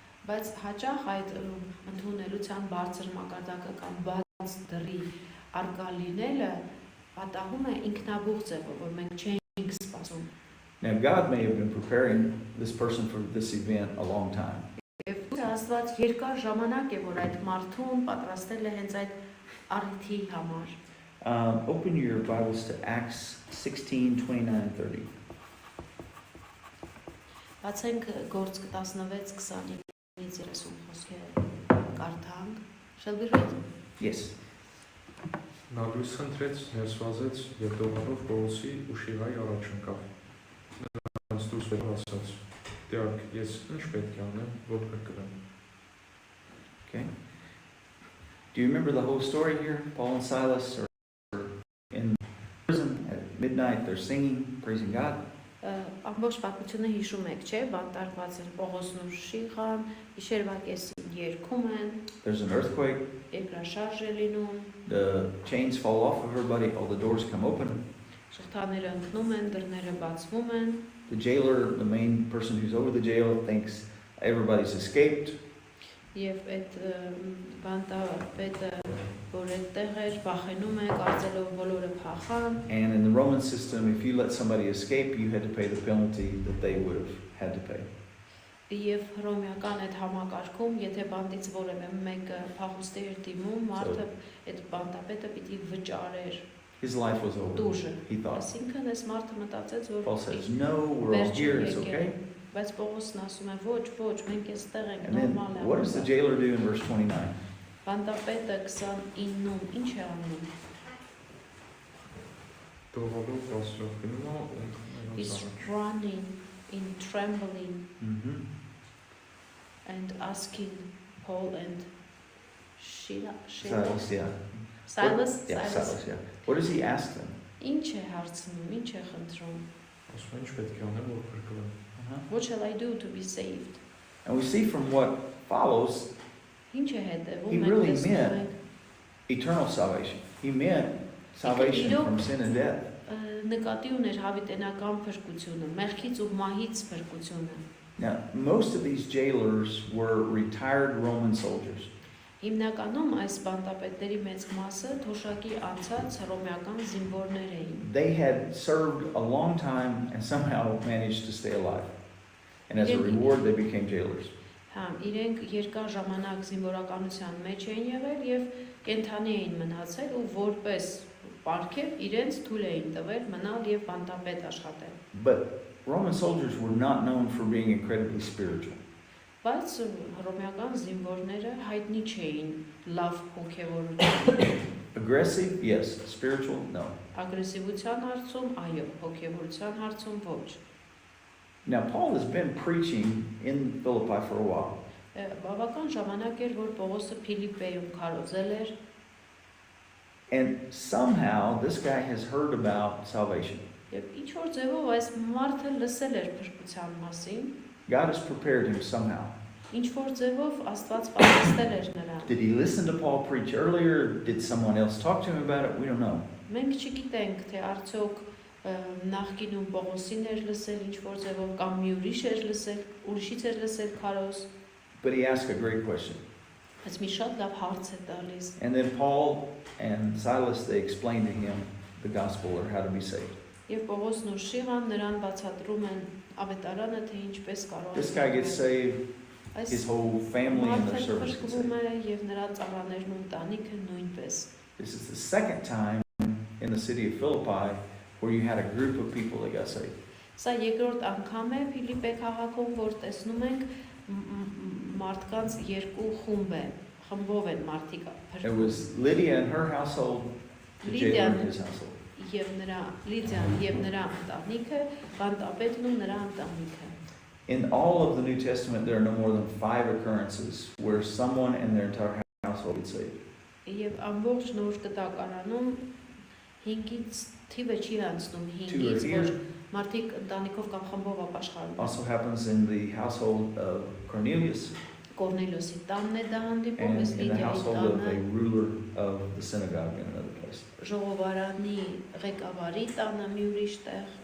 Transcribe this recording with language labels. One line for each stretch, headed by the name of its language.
Armenian: Բայց հաճախ այդ ընդունելության բարձր մակարդակը կամ բաց դրի արկա լինելը պատահում է ինքնաբուխ ձևով, որ մենք չենք սպասում։
English: Now, God may have been preparing this person for this event a long time.
Armenian: Եվ Աստված երկար ժամանակ է, որ այդ մարդուն պատրաստել է հենց այդ առիթի համար։
English: Open your Bibles to Acts 16:29 and 30.
Armenian: Բացենք Գործք 16:29-ից 30 խոսքերը կարդանք։
English: Shall we read? Yes.
Armenian: Նա լույս խնդրեց, ներս վազեց եւ դողալով Պողոսի ու Շիվայի առաջ ընկավ։ Նրանց դուրս բերավ ասաց. Տեառք, ես ինչ պետք է անեմ, որ կրկնեմ։
English: Okay. Do you remember the whole story here? Paul and Silas are in prison at midnight. They're singing, praising God.
Armenian: Ամբողջ պատմությունը հիշում եք, չէ՞, բանտարկված են Պողոսն ու Շիղան, գիշերվա կեսին երգում են։
English: There's an earthquake.
Armenian: Երկրաշարժ է լինում։
English: The chains fall off of everybody. All the doors come open.
Armenian: Շղթաները ընկնում են, դռները բացվում են։
English: The jailer, the main person who's over the jail, thinks everybody's escaped.
Armenian: Եվ այդ բանտապետը, որ այդտեղ էր, վախենում է, կարծելով բոլորը փախան։
English: And in the Roman system, if you let somebody escape, you had to pay the penalty that they would have had to pay.
Armenian: Եվ հռոմեական այդ համակարգում, եթե բանտից որևէ մեկը փախուստի էր դիմում, մարդը այդ բանտապետը պիտի վճարեր։
English: His life was over,
Armenian: Դուժը։
English: he thought.
Armenian: Այսինքն այս մարդը մտածեց, որ
English: Paul says, no, we're all here, it's okay.
Armenian: Բայց Պողոսն ասում է, ոչ, մենք էստեղ ենք,
English: And then,
Armenian: նորմալ է։
English: what does the jailer do in verse 29?
Armenian: Բանտապետը 29-ում ինչ է անում։ Դողալով բարձրով գնում է ու նրանց
English: He's
Armenian: առաջ։
English: running in trembling Mm-hmm. and asking Paul and Silas, yeah. Silas. Yeah, Silas, yeah. What does he ask them?
Armenian: Ինչ է հարցնում, ինչ է խնդրում։ Ասում է, ինչ պետք է անեմ, որ կրկնեմ։
English: What shall I do to be saved? And we see from what follows
Armenian: Ինչ է հետևում։
English: He really meant eternal salvation. He meant salvation from sin and death.
Armenian: Նկատի ուներ հավիտենական փրկությունը, մեղքից ու մահից փրկությունը։
English: Now, most of these jailers were retired Roman soldiers.
Armenian: Հիմնականում այս բանտապետների մեծ մասը թոշակի անցած հռոմեական զինվորներ էին։
English: They had served a long time and somehow managed to stay alive. And as a reward, they became jailers.
Armenian: Հա, իրենք երկար ժամանակ զինվորականության մեջ էին եղել եւ կենթանի էին մնացել ու որպես պարգև իրենց թույլ էին տվել մնալ եւ բանտապետ աշխատել։
English: But Roman soldiers were not known for being incredibly spiritual.
Armenian: Բայց հռոմեական զինվորները հայտնի չէին լավ հոգեվորությամբ։
English: Aggressive, yes. Spiritual, no.
Armenian: Ագրեսիվության հարցում այո, հոգեվորության հարցում ոչ։
English: Now, Paul has been preaching in Philippi for a while.
Armenian: Բավական ժամանակ էր, որ Պողոսը Փիլիպպեում քարոզել էր։
English: And somehow this guy has heard about salvation.
Armenian: Եվ ինչ որ ձևով այս մարդը լսել էր փրկության մասին։
English: God has prepared him somehow.
Armenian: Ինչ որ ձևով Աստված պատասխանել էր նրան։
English: Did he listen to Paul preach earlier? Did someone else talk to him about it? We don't know.
Armenian: Մենք չգիտենք, թե արդյոք նախկինում Պողոսին էր լսել ինչ որ ձևով կամ մի ուրիշ էր լսել, ուրիշից էր լսել քարոզ։
English: But he asked a great question.
Armenian: Այս մի շատ լավ հարց է տալիս։
English: And then Paul and Silas, they explained to him the gospel or how to be saved.
Armenian: Եվ Պողոսն ու Շիղան նրան բացատրում են Ավետարանը, թե ինչպես կարող է։
English: This guy gets saved, his whole family and their servants get saved.
Armenian: Եվ նրա ծառաներն ու ընտանիքը նույնպես։
English: This is the second time in the city of Philippi where you had a group of people that got saved.
Armenian: Սա երկրորդ անգամ է Փիլիպպե քաղաքում, որ տեսնում ենք մարդկանց երկու խմբով են մարդիկ։
English: It was Lydia and her household, the jailer and his household.
Armenian: Եվ նրա Լիդիան եւ նրա ընտանիքը, բանտապետն ու նրա ընտանիքը։
English: In all of the New Testament, there are no more than 5 occurrences where someone and their entire household gets saved.
Armenian: Եվ ամբողջ նոր կտակարանում 5-ից թիվը չի անցնում 5-ից, որ մարդիկ ընտանիքով կամ խմբով ապաշխարում։
English: Also happens in the household of Cornelius
Armenian: Կորնելիոսի տանն է դա հանդիպում,
English: and
Armenian: այս
English: in the
Armenian: Լիդիայի
English: household of
Armenian: տանը,
English: a ruler of the synagogue in another place.
Armenian: ժողովարանի ղեկավարի տանը մի ուրիշ տեղ,